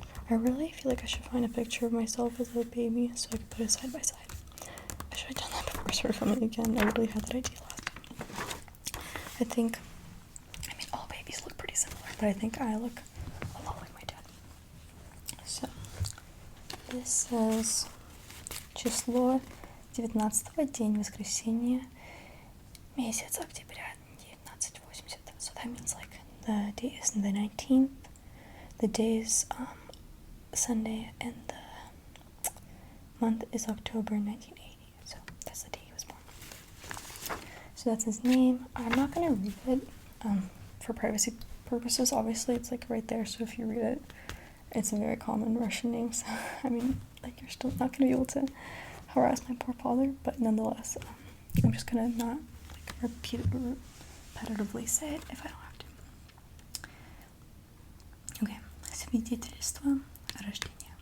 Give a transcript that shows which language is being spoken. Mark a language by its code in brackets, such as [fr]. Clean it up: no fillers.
[en] I really feel like I should find a picture of myself as a baby so I could put it side by side. I should have done that before I started filming again. I really had that idea last time. I mean, all babies look pretty similar, but I think I look a lot like my dad. So, this says [ru] число 19-го, день воскресенья, месяц октября, 1980. [en] So that means like the day is the 19th, the day is Sunday, and the month is October 1980. So that's the day he was born. So that's his name. I'm not gonna read it for privacy purposes. Obviously, it's like right there. So if you read it, it's a very common Russian name. So I mean, like you're still not gonna be able to harass my poor father. But nonetheless, I'm just gonna not like repetitively say it if I don't have to. Okay. [ru] Свидетельство о рождении.